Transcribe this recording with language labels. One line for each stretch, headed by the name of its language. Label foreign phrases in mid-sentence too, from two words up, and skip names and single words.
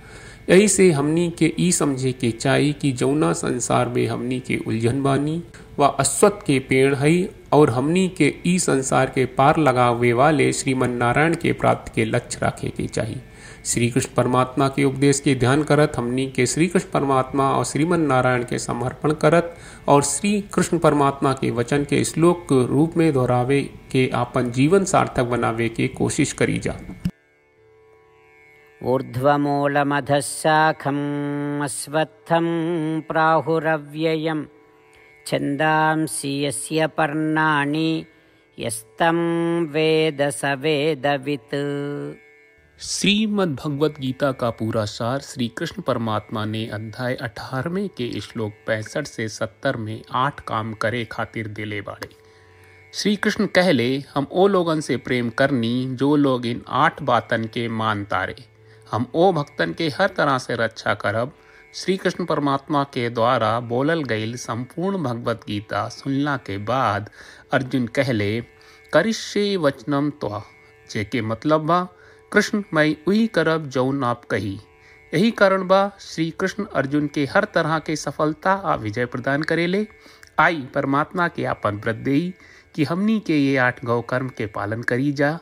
Bhojpuri: यही से हमनी के ई समझे के चाही कि जौना संसार में हमनी के उलझन बानी व अश्वत्थ के पेड़ हई और हमनी के ई संसार के पार लगावे वाले श्रीमन नारायण के प्राप्ति के लक्ष्य रखे के चाहिए। श्री कृष्ण परमात्मा के उपदेश के ध्यान करत हमनी के श्री कृष्ण परमात्मा और श्रीमन नारायण के समर्पण करत और श्री कृष्ण परमात्मा के वचन के श्लोक के रूप में दोहरावे के आपन जीवन सार्थक बनावे के कोशिश करी जा।
Sanskrit: ऊर्ध्वमूलमधःशाखम् अश्वत्थं प्राहुरव्ययम् छन्दांसि यस्य पर्णानि यस्तं वेद स वेदवित्।
Bhojpuri: श्रीमद् भगवत गीता का पूरा सार श्री कृष्ण परमात्मा ने अध्याय 18वें के श्लोक 65 से 70 में 8 काम करे खातिर दिले बाड़े। श्री कृष्ण कहले, हम ओ लोगन से प्रेम करनी जो लोग इन 8 बातन के मान तारे। हम ओ भक्तन के हर तरह से रक्षा करब। श्री कृष्ण परमात्मा के द्वारा बोलल गईल संपूर्ण भगवत गीता सुनला के बाद अर्जुन कहले,
Sanskrit: करिष्ये वचनम त्वा,
Bhojpuri: जेके मतलब बा, कृष्ण मैं वही करब जौन आप कही। यही कारण बा श्री कृष्ण अर्जुन के हर तरह के सफलता आ विजय प्रदान करेले। आई परमात्मा के आपन व्रत देई कि हमनी के ये 8 गौ कर्म के पालन करी जा।